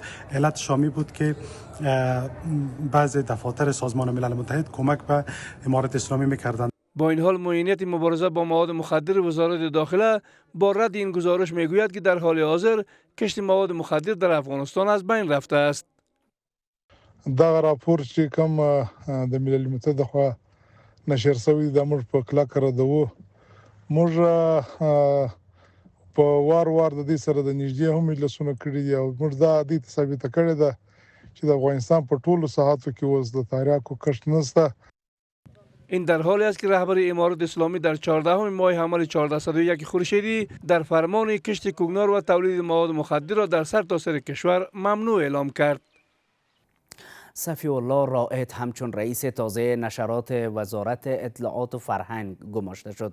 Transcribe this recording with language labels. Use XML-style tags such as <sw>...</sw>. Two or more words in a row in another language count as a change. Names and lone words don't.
<fa>علت شامی بود که بعض دفاتر سازمان ملل متحد کمک به امارت اسلامی میکردند. با این حال معینیت مبارزه با مواد مخدر وزارت داخله با رد این گزارش میگوید که در حال حاضر کشت مواد مخدر در افغانستان از بین رفته است.</fa> <ps>دغه راپور چې کوم د ملل متحد خوا نشر شوی د موږ په کلکه ردوو. موږ په وار د دې سره د نږدې هم مجلسونه کړي دي او موږ دا د ثابته کړې ده چې د افغانستان په ټولو ساحاتو کې اوس د تریاکو کښت نشته.</ps> <fa>این در حالی است که رهبر امارات اسلامی در 14 ماه حمل 1401 خورشیدی در فرمان کشت کوکنار و تولید مواد مخدر را در سرتاسر کشور ممنوع اعلام کرد. صفی الله رائد همچون رئیس تازه نشرات وزارت اطلاعات و فرهنگ گماشته شد.</fa>